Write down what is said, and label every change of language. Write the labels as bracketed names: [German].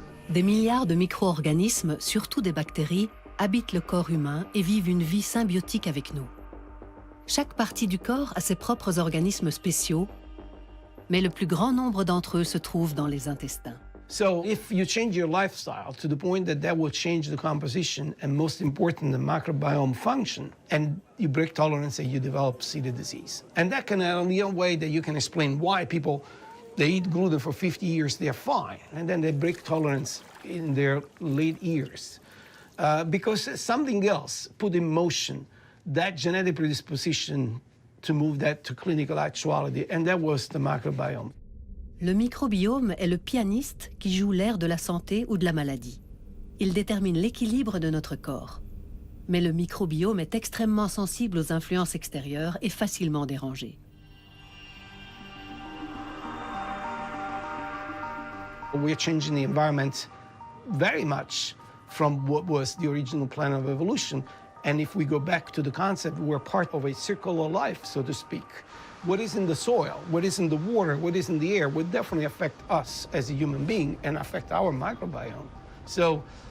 [French] Des milliards de micro-organismes, surtout des bactéries, habitent le corps humain et vivent une vie symbiotique avec nous. Chaque partie du corps a ses propres organismes spéciaux, mais le plus grand nombre d'entre eux se trouvent dans les intestins. [English] So if you change your lifestyle to the point that will change the composition and most important, the microbiome function, and you break tolerance and you develop celiac disease. And that can be a way that you can explain why people, they eat gluten for 50 years, they're fine, and then they break tolerance in their late years. Because something else put in motion that genetic predisposition to move that to clinical actuality, and that was the microbiome. [French] Le microbiome est le pianiste qui joue l'air de la santé ou de la maladie. Il détermine l'équilibre de notre corps. Mais le microbiome est extrêmement sensible aux influences extérieures et facilement dérangé. [English] We're changing the environment very much from what was the original plan of evolution. And if we go back to the concept, we're part of a circular life, so to speak. What is in the soil, what is in the water, what is in the air would definitely affect us as a human being and affect our microbiome. So